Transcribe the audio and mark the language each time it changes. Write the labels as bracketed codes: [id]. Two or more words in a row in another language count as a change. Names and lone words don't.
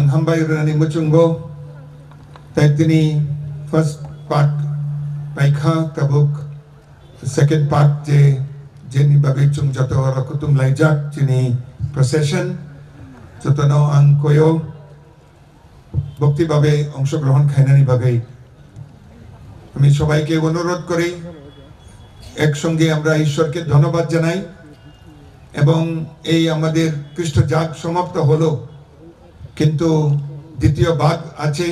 [trp] hambai renani muchunggo taitini first part paikha tabuk second part je jeni bagai chung jato rakutum laijak jini procession jotono ang koyo [bn] ভক্তি ভাবে অংশ গ্রহণ [trp] খাইনানি bagai [bn] আমি সবাইকে অনুরোধ করি একসঙ্গে আমরা ঈশ্বরকে ধন্যবাদ জানাই এবং এই আমাদের খ্রিস্ট জাগ সমাপ্ত হলো কিন্তু দ্বিতীয় ভাগ আছে